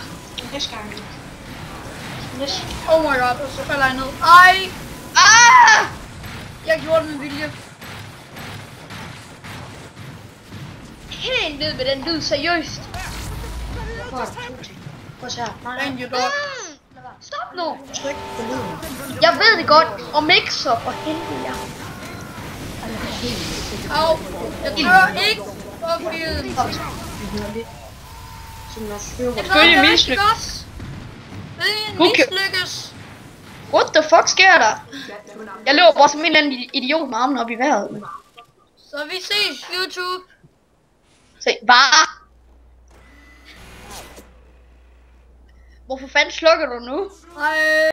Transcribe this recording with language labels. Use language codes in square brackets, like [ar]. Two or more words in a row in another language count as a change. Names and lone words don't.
[da] Næste gang. [en] Oh my god, [da] og så falder jeg ned. Ej! Ah! Jeg gjorde det med vilje. Helt ned med den lyd, seriøst. Prøv her. [en] Thank you, dog. [da] Stop nu. Tryk på lyden. Jeg ved det godt. Og mixer for helvede. Au, jeg tør ikke på lyden. Selvfølgelig mislykkes. Mislykkes. [en] What the fuck [da] sker der? Jeg løber bare som en eller anden idiot med armen op i vejret. Så vi ses, YouTube. Se, bare. Hvorfor fanden slukker du nu? Hej.